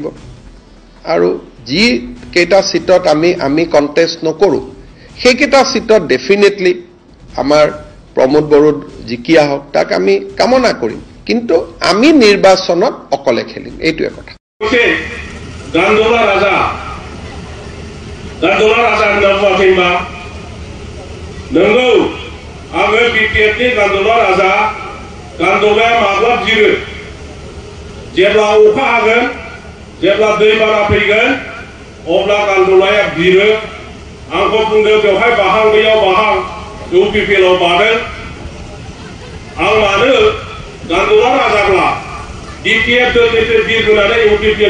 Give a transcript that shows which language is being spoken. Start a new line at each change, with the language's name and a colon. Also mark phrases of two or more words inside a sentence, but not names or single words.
Assamese: আৰু যি কেইটা সিটত আমি কন্টেস্ট নকৰো সেই কেইটা সিটত ডেফিনেটলি আমাৰ प्रमोद বৰুৰ জিকিয়া হওক তাক আমি কামনা কৰিম, কিন্তু আমি নিৰ্বাচনত অকলে খেলিম, এইটোৱে কথা।
Bodo: गान्दोला राजा नबाकिमा নंगौ आङो बिटिएफनि गान्दोला राजा गान्दोलाया माब्ला जिरो जेब्ला अखा हागोन जेब्ला दैबाना फैगोन अब्ला गान्दोलाया बिरो आंखौ बुंदों बेवहाय बाहां बैयाव बाहां इउपिपिएलआव बादों आं मानो गान्दोला राजाब्ला बिटिएफ दलनिफ्राय बिरबोनानै इउपिपिएल